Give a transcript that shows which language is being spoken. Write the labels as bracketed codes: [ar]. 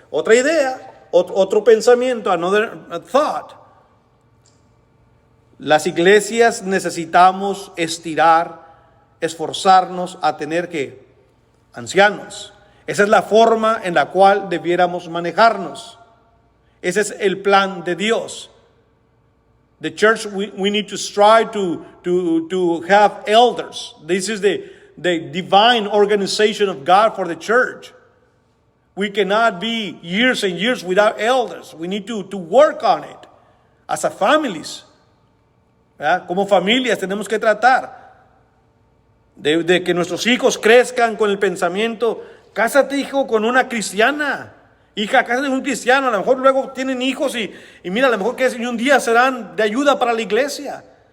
[es] Otra idea, otro pensamiento, [en] another thought. [es] Las iglesias necesitamos esforzarnos a tener que ancianos. Esa es la forma en la cual debiéramos manejarnos. Ese es el plan de Dios. [en] The church, we need to strive to have elders. This is the divine organization of God for the church. We cannot be years and years without elders. We need to work on it as a families. [es] ¿Verdad? Como familias tenemos que tratar de que nuestros hijos crezcan con el pensamiento: cásate, hijo, con una cristiana. Hija, cásate con un cristiano. A lo mejor luego tienen hijos y mira, a lo mejor que un día serán de ayuda para la iglesia.